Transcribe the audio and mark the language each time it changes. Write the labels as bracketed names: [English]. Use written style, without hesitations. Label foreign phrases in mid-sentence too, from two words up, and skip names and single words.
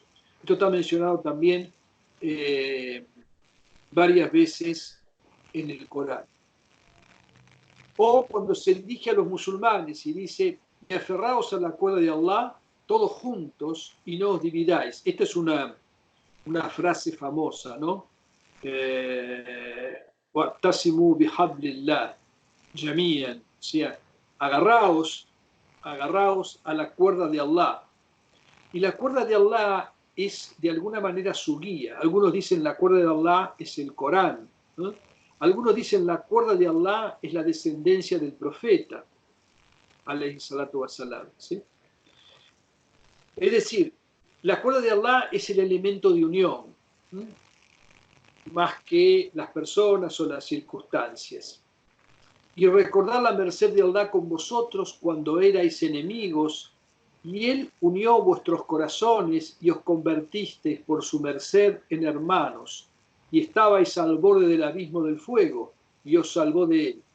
[Spanish] Esto está mencionado también varias veces en el Corán. O cuando se dirige a los musulmanes y dice: aferraos a la cuerda de Allah todos juntos y no os dividáis. Esta es una frase famosa, ¿no? [Arabic] وَاعْتَصِمُوا بِحَبْلِ اللَّهِ جَمِيعًا. [Spanish] O sea, agarraos a la cuerda de Allah. Y la cuerda de Allah es de alguna manera su guía. Algunos dicen la cuerda de Allah es el Corán, ¿no? Algunos dicen la cuerda de Allah es la descendencia del profeta, [Arabic] عليه الصلاة والسلام, [Spanish] ¿sí? Es decir, la cuerda de Allah es el elemento de unión, ¿sí? Más que las personas o las circunstancias. Y recordad la merced de Allah con vosotros cuando erais enemigos, y Él unió vuestros corazones y os convertisteis por su merced en hermanos, y estabais al borde del abismo del fuego, y os salvó de él.